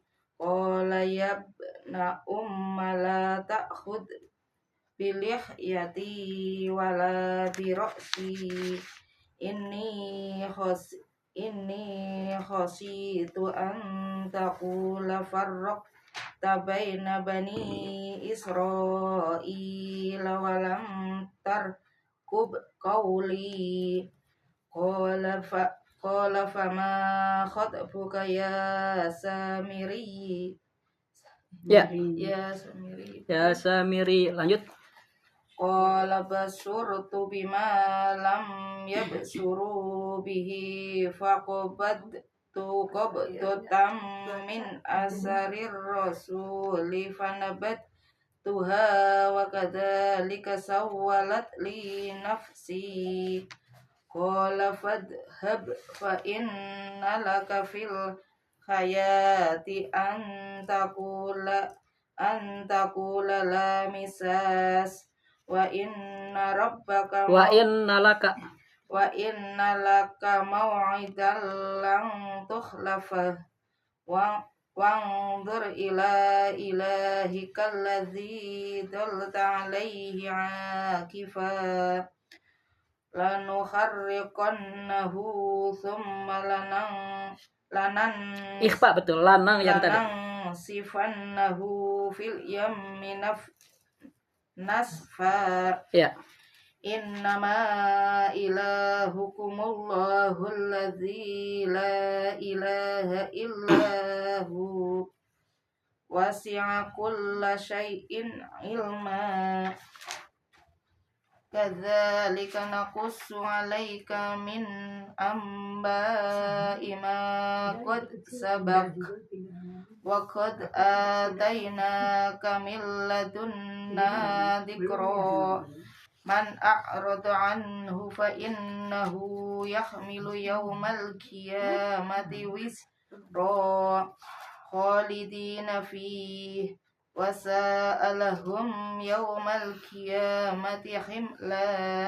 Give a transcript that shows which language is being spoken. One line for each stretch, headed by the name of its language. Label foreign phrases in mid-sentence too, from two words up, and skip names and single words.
Arabic: قال يبنؤم لا تأخذ بلحيتي ولا برأسي إني خشيت أن تقول فرقت بين بني إسرائيل ولم ترقب قولي. قال فما خطبك يا Samiri.
Indonesian: Ya. Ya Samiri, lanjut.
Arabic: قال بصرت بما لم يبصروا به فقبضت قبضة من أثر الرسول فنبذتها وكذلك سولت لي نفسي. قال فاذهب فإن لك في الحياة أن تقول لا مساس وإن لك موعدا لن تخلفه وانظر إلى إلهك الذي ظلت عليه عاكفا لنحرقنه ثم
Indonesian: Ikhfa betul, lanang yang tadi.
Arabic: لننسفنه في اليم نسفا.
Indonesian: Ya.
Arabic: إنما إلهكم الله الذي لا إله إلا هو وسع كل شيء علما. كذلك نقص عليك من أنباء ما قد سبق وقد آتيناك من لدنا ذكرا. من أعرض عنه فإنه يحمل يوم القيامة وزرا خالدين فيه وساء لهم يوم القيامة حملا.